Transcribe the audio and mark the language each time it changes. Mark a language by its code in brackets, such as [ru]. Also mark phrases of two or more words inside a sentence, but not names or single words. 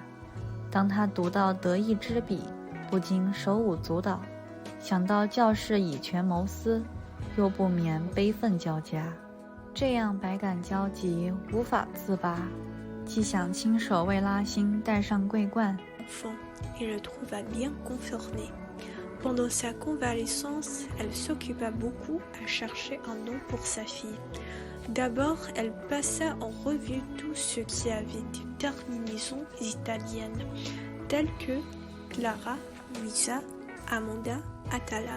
[zh] 当他读到得意之笔，不禁手舞足蹈，想到教士以权谋私，又不免悲愤交加。这样百感交集，无法自拔，既想亲手为拉辛戴上桂冠， [fr] et le trouva bien conformé. Pendant sa convalescence, elle s'occupa beaucoup à chercher un nom pour sa fille. D'abord, elle passa en revue tout ce qui avait des terminaisons italiennes, telles que Clara, Luisa, Amanda, Atala.